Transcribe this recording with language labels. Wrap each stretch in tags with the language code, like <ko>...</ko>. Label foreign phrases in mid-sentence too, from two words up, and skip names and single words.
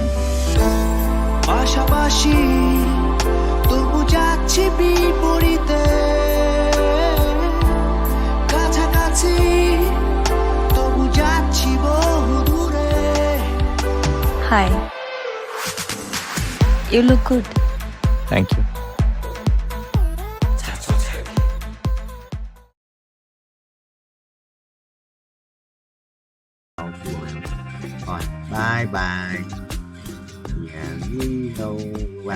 <bn>পাশাপাশি তবু যাচ্ছি বিপরীতে, কাছাকাছি তবু যাচ্ছি বহু দূরে।</bn> <en>হাই, You look good. Thank you.</en> <vi>Rồi,</vi> <en>bye bye.</en> <vi>Nhà đi đâu qua.</vi>